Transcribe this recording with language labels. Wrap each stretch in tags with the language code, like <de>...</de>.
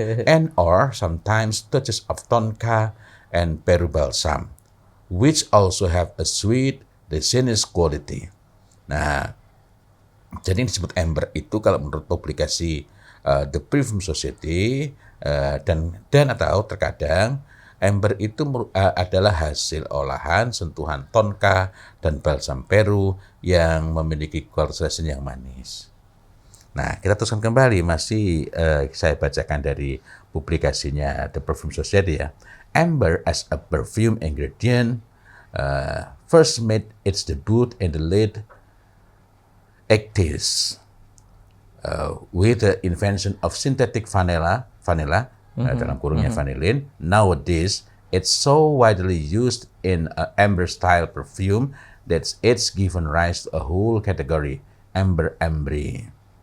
<en>And or sometimes touches of tonka and peru balsam, which also have a sweet resinous quality.</en> <id>Nah, jadi yang disebut amber itu kalau menurut publikasi The Perfume Society dan atau terkadang amber itu adalah hasil olahan sentuhan tonka dan balsam Peru yang memiliki kualitas resin yang manis. Nah, kita teruskan kembali, masih saya bacakan dari publikasinya The Perfume Society ya.</id> <en>Amber as a perfume ingredient first made its debut in the late 80s with the invention of synthetic vanilla,</en> <id>dalam kurungnya</id> <en>vanillin. Nowadays, it's so widely used in amber-style perfume that it's given rise to a whole category, amber-ambry.</en>